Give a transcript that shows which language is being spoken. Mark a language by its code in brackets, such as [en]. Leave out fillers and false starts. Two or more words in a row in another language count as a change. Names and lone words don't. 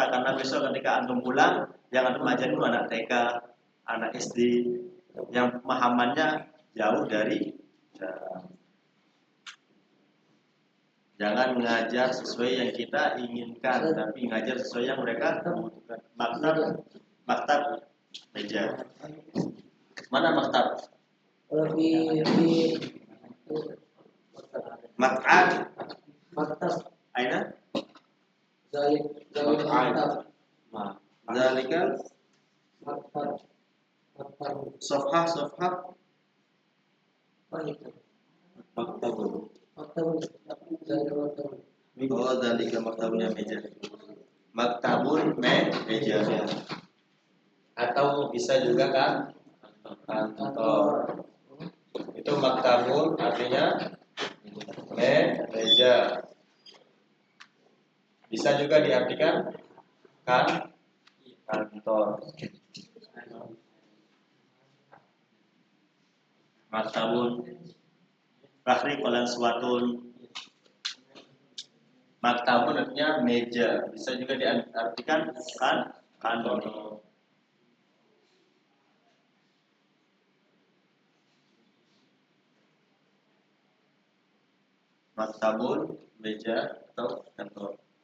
[id] Karena besok ketika antum pulang, yang antum ajar itu anak TK, anak SD, yang pemahamannya jauh dari jangan mengajar sesuai yang kita inginkan, tapi mengajar sesuai yang mereka butuhkan. Maktab meja. Mana maktab? [ar] Mak'ad. Aina? Zalikal. Sofhah. Maktabun. [id] Oh, [ar] zalika maktabunnya [id] meja. Maktabun meja. Atau bisa juga kan kantor. Itu maktabun artinya meja. Bisa juga diartikan kan kantor. Maktabun Rahri kolan suatun. Maktabun artinya meja. Bisa juga diartikan kan kantor. Maktabun meja atau kantor.